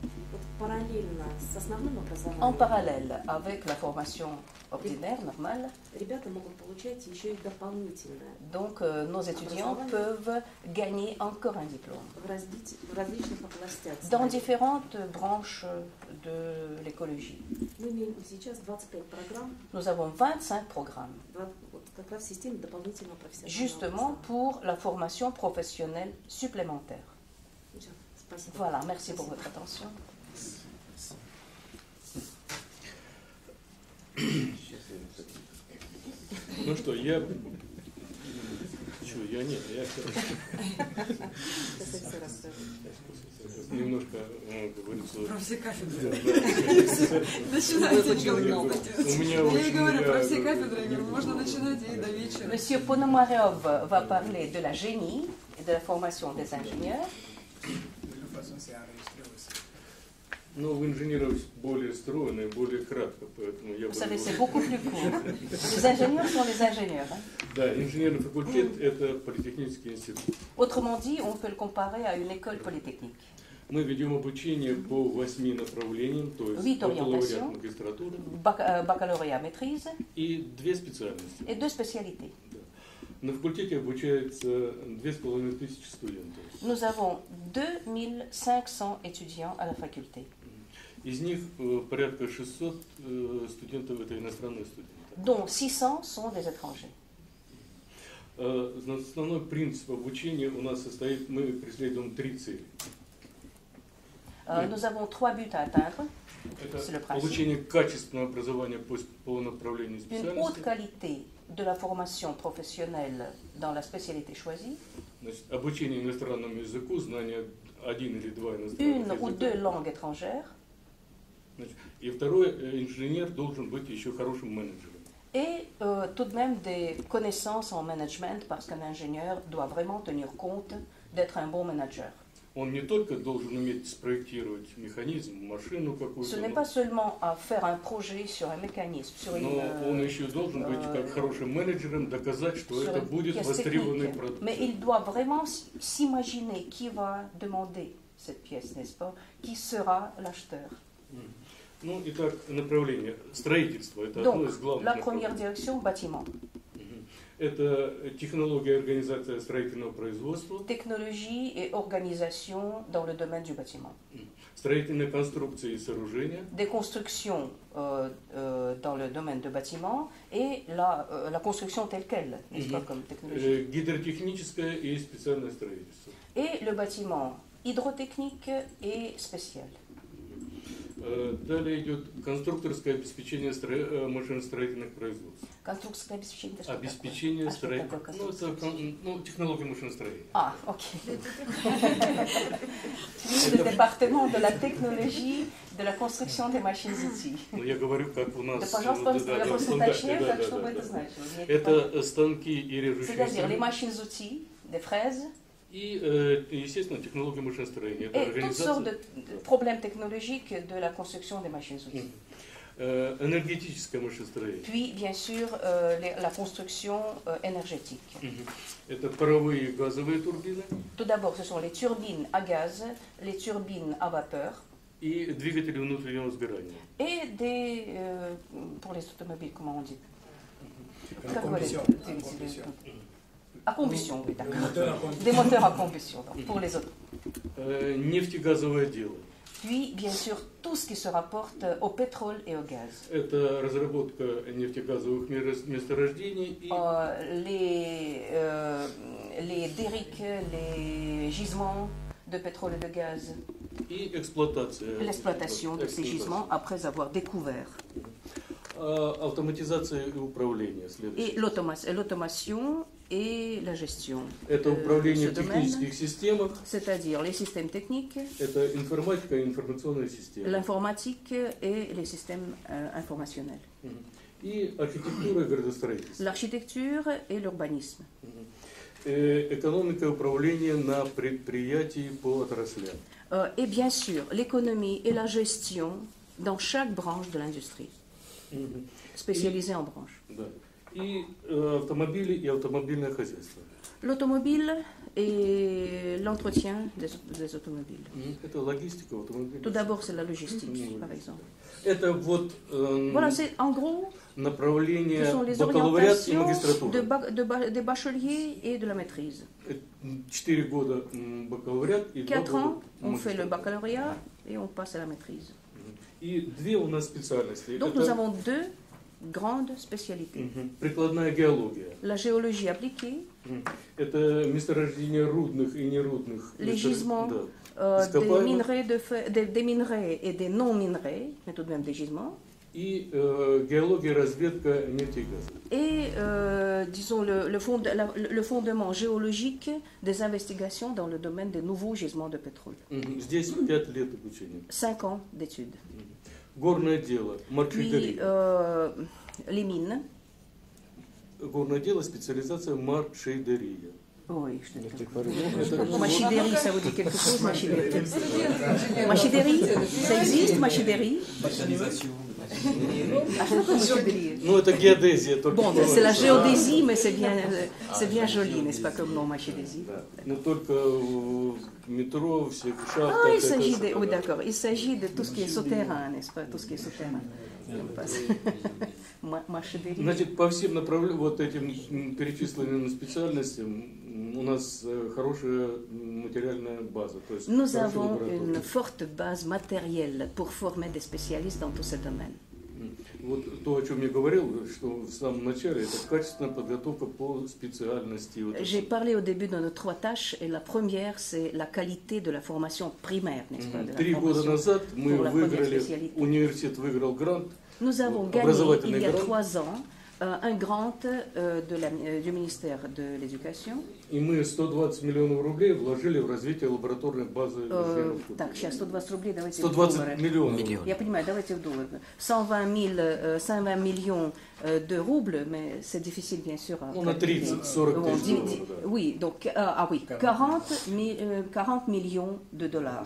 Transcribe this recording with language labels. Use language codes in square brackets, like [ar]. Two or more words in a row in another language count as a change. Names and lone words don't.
[fr] En parallèle avec la formation ordinaire, normale, donc nos étudiants peuvent gagner encore un diplôme dans différentes branches de l'écologie. Nous avons 25 programmes justement pour la formation professionnelle supplémentaire. Voilà, merci pour votre attention. [ru] Ну что, я немножко, как говорится... Про все кафедры. Начинайте. Я и говорю, про все кафедры можно начинать и до вечера. [fr] Monsieur Ponomarev va parler de la génie et de la formation des ingénieurs. [ru] Ну, в инженеров более стройно и более кратко, поэтому я... [fr] Vous savez, c'est beaucoup plus court. Les ingénieurs sont les ingénieurs. Hein? [ru] Да, инженерный факультет – это политехнический институт. [fr] Autrement dit, on peut le comparer à une école polytechnique. [ru] Мы ведем обучение по 8 направлениям, то есть бакалавриат, магистратура. [fr] Baccalauréat, maîtrise. [ru] И 2 специальности. [fr] Et 2 spécialités. [ru] На факультете обучается 2500 студентов. [fr] Nous avons 2500 étudiants à la faculté. [ru] Из них порядка 600 студентов это иностранные студенты. [fr] Dont 600 sont des étrangers. [ru] Основной принцип обучения у нас состоит, мы преследуем 3 цели. [fr] Nous avons 3 buts à atteindre. C'est le principe. [ru] Получение качественного образования по направлению [fr] Une [ru] специальности. [fr] haute qualité de la formation professionnelle dans la spécialité choisie. [ru] Значит, обучение иностранному языку, знание 1 или 2 иностранных [fr] Une [ru] языков. [fr] ou 2 langues étrangères. [ru] Значит, и второй, инженер должен быть еще хорошим менеджером. [fr] Et tout de même des connaissances en management, parce qu'un ingénieur doit vraiment tenir compte d'être un bon manager. [ru] Он не только должен уметь спроектировать механизм, машину какую-то, [fr] Ce n'est pas seulement à faire un projet sur un mécanisme, sur une, [ru] но он еще должен быть как хорошим менеджером, доказать, что это будет востребованный продукт. [fr] Mais il doit vraiment s'imaginer qui va demander cette pièce, n'est-ce pas? Qui sera l'acheteur? [ru] Ну, итак, направление строительство – это [fr] Donc, [ru] одно из главных [fr] la première [ru] направлений. [fr] direction, bâtiment. [ru] Это технология и организация строительного производства. [fr] Technologie et organisation dans le domaine du bâtiment. [ru] Строительные конструкции и сооружения. [fr] Des constructions dans le domaine de bâtiment et la construction telle qu'elle, n'est-ce pas, comme technologie. [ru] Гидротехническое и специальное строительство. [fr] Et le bâtiment hydrotechnique et spécial. [ru] Далее идет конструкторское обеспечение машиностроительных производств. Конструкторское обеспечение. Обеспечение строительных. Ну, технология машиностроения. [fr] Ah, ok. Le département de la technologie de la construction des machines-outils. [ru] Ну, я говорю, как у нас. Да, пожалуйста, я просто уточняю, как чтобы это значило. Это станки и режущие. [fr] C'est-à-dire les machines-outils, des fraises. [ru] И, естественно, технология машиностроения. [fr] Et toutes sortes de problèmes technologiques de la construction des machines-outils. [ru] Энергетическое машиностроение. [fr] Puis, bien sûr, la construction énergétique. [ru] Это паровые и газовые турбины. [fr] Tout d'abord, ce sont les turbines à gaz, les turbines à vapeur. [ru] И двигатели внутреннего сгорания. [fr] Et pour les automobiles, comment on dit? À combustion, oui, d'accord. Des moteurs à combustion, donc, pour les autres. [ru] Нефтегазовое дело. [fr] Puis, bien sûr, tout ce qui se rapporte au pétrole et au gaz. [ru] Это разработка нефтегазовых месторождений и [fr] les derricks, les gisements de pétrole et de gaz. [ru] И эксплуатация. [fr] L'exploitation de ces gisements après avoir découvert. [ru] Автоматизация и управление. [fr] Et l'automation et la gestion. [ru] Это управление в технических системах. [fr] C'est-à-dire les systèmes techniques. [ru] Это информатика и информационные системы. [fr] L'informatique et les systèmes informationnels. [ru] И архитектура и градостроительство. [fr] L'architecture et l'urbanisme. [ru] Экономика и управление на предприятии по отраслям. [fr] Et bien sûr, l'économie et la gestion dans chaque branche de l'industrie. Spécialisée en branches. [ru] Да. И автомобили и автомобильное хозяйство. [fr] L'automobile et l'entretien des automobiles. [ru] Это логистика автомобилей. [fr] Tout d'abord, c'est la logistique, par exemple. [ru] Это вот [fr] voilà, c'est en gros [ru] направление [fr] les [ru] бакалавриат и магистратура. [fr] Des bacheliers et de la maîtrise. [ru] 4 года бакалавриат и [fr] 4 ans, on fait le baccalauréat et on passe à la maîtrise. [ru] И две у нас специальности. [fr] Donc nous avons 2 grandes spécialités. [ru] Прикладная геология. [fr] La géologie appliquée. [ru] Это месторождения рудных и нерудных. [fr] Les gisements des minerais et des non minerais, mais tout de même des gisements. [ru] И геология, разведка нефти и газа. [fr] Et disons le fondement géologique des investigations dans le domaine des nouveaux gisements de pétrole. [ru] Здесь 5 лет обучения. [fr] 5 ans d'études. [ru] Горное дело, маркетинг. [fr] Puis les mines. [ru] Горное дело, специализация маршейдерия. [fr] Oui, je te dis. Machidérie, ça vous dit quelque chose, machidérie? Machidérie, ça existe, machidérie? [ru] Ну, это геодезия. [fr] Bon, c'est la géodésie, mais c'est bien joli, n'est-ce pas, comme nom, machidésie? [ru] Но только в метро, всех шахтах. [fr] Ah, il s'agit de... Oui, d'accord. Il s'agit de tout ce qui est souterrain, n'est-ce pas? Tout ce qui est souterrain. [ru] Значит, по всем направлениям, вот этим перечисленным специальностям, у нас хорошая материальная база. То есть [fr] nous avons une forte base matérielle pour former des spécialistes dans tous ces domaines. [ru] Вот то, о чем я говорил, что в самом начале, это качественная подготовка по специальности. [fr] J'ai parlé au début de nos 3 tâches, et la première, c'est la qualité de la formation primaire, n'est-ce pas? [ru] 3 года назад мы выиграли, университет выиграл грант. [fr] Nous avons gagné, il y a 3 ans, un grant du ministère de l'Éducation. [ru] И мы 120 миллионов рублей вложили в развитие лабораторной базы. Так, сейчас 120 рублей, давайте 120 миллионов. Я понимаю, давайте в доллары. [fr] 120 millions de roubles, mais c'est difficile, bien sûr. On a [ru] 30-40 тысяч. [fr] Oui, donc, oui, 40 millions de dollars.